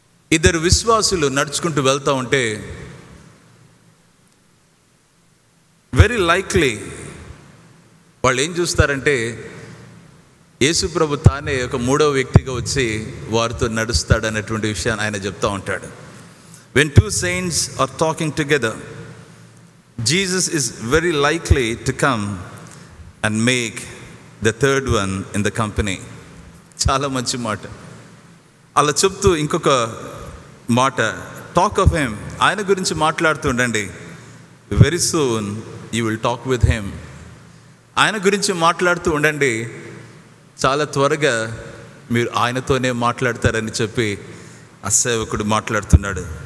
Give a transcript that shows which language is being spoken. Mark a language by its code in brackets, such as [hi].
[te] 2 విశ్వాసులు నడుచుకుంటూ వెళ్తూ ఉంటే [en] very likely [te] వాళ్ళు ఏం చూస్తారంటే, యేసు ప్రభు తానే ఒక 3వ వ్యక్తిగా వచ్చి వారితో నడుస్తాడు అన్నటువంటి విషయాన్ని ఆయన చెప్తూ ఉంటాడు. [en] When 2 saints are talking together, Jesus is very likely to come and make the 3rd one in the company. [te] చాలా మంచి మాట. అలా చెప్తూ ఇంకొక మాట, [en] talk of him, [te] ఆయన గురించి మాట్లాడుతూ ఉండండి. [en] Very soon you will talk with him. [te] ఆయన గురించి మాట్లాడుతూ ఉండండి, చాలా త్వరగా మీరు ఆయనతోనే మాట్లాడతారని చెప్పి ఆ సేవకుడు మాట్లాడుతున్నాడు.